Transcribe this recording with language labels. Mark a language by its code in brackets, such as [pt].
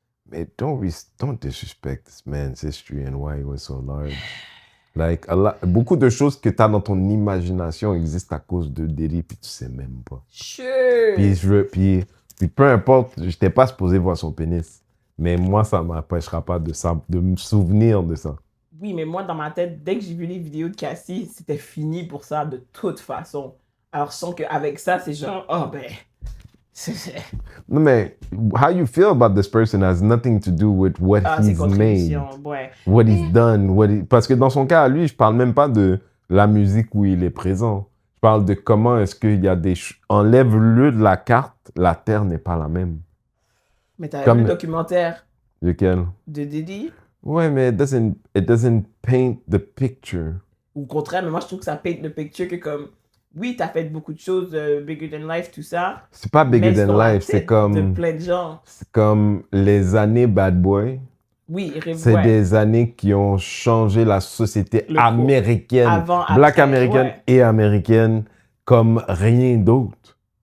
[en] Mais don't disrespect this man's history and why he was so large. [fr] Like, beaucoup de choses que tu as dans ton imagination existent à cause de Diddy, puis tu sais même pas. [en] Sure. [fr] Puis peu importe, je n'étais pas supposé voir son pénis. Mais moi, ça ne m'empêchera pas de me souvenir de ça. Oui, mais moi, dans ma tête, dès que j'ai vu les vidéos de Cassie, c'était fini pour ça de toute façon. Alors, je sens qu'avec ça, c'est genre, oh ben... Non, mais [en] how you feel about this person has nothing to do with what he's made, [fr] ouais. [en] what he's done, [fr] parce que dans son cas, à lui, je parle même pas de la musique où il est présent. Je parle de comment est-ce qu'il y a des... Enlève-le de la carte, la terre n'est pas la même. Mais t'as vu le documentaire lequel? De Diddy? Ouais, mais [en] it doesn't paint the picture. [fr] Au contraire, mais moi, je trouve que ça [en] paint the picture [fr] que comme... Oui, t'as fait beaucoup de choses, [en] bigger than life, [fr] tout ça. C'est pas [en] bigger than life, [fr] c'est comme... De plein de gens. C'est comme les années Bad Boy. Oui, c'est des années qui ont changé la société américaine, black américaine et américaine, comme rien d'autre.